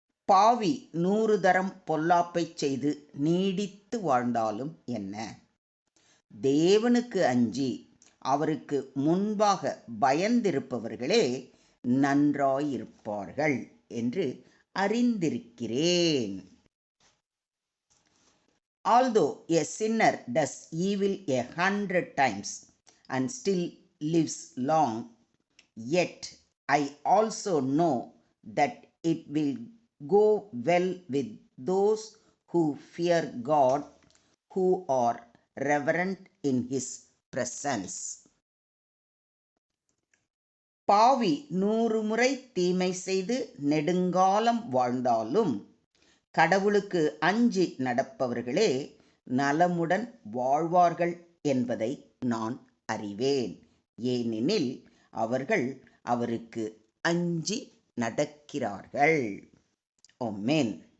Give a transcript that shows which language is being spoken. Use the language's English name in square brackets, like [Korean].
[Tamil] பாவி 100 தரம் பொல்லாப்பை செய்து நீடித்து வாழ்ந்தாலும் என்ன? தேவனுக்கு அஞ்சி அவருக்கு முன்பாக பயந்திருப்பவர்களே நன்றாயிருப்பார்கள் என்று அறிந்திருக்கிறேன். [English] Although a sinner does evil 100 times and still lives long, yet I also know that it will go well with those who fear God, who are reverent in His presence. [Tamil] பாவி 100 முறை தீமை செய்து நெடுங்காலம் வாழ்ந்தாலும் கடவுளுக்கு அஞ்சி நடப்பவர்களே நலமுடன் வாழ்வார்கள் என்பதை நான் அறிவேன். ஏனெனில் அவர்கள் அவருக்கு அஞ்சி நடக்கிறார்கள். ஆமென்.